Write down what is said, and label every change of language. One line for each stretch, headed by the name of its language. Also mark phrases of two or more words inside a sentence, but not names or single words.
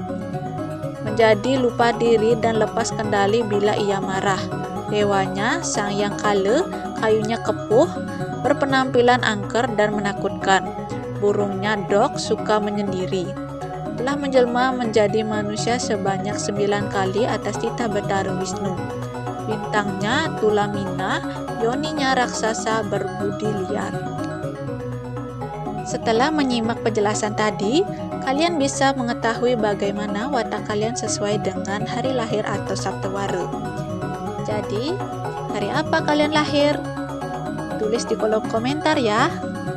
Indonesian: Menjadi lupa diri dan lepas kendali bila ia marah. Dewanya Sang Hyang Kala, kayunya kepuh, berpenampilan angker dan menakutkan. Burungnya Dok, suka menyendiri. Telah menjelma menjadi manusia sebanyak 9 kali atas titah Betara Wisnu. Bintangnya Tulamina, yoninya raksasa berbudi liar. Setelah menyimak penjelasan tadi, kalian bisa mengetahui bagaimana watak kalian sesuai dengan hari lahir atau Saptawara. Jadi, hari apa kalian lahir? Tulis di kolom komentar ya.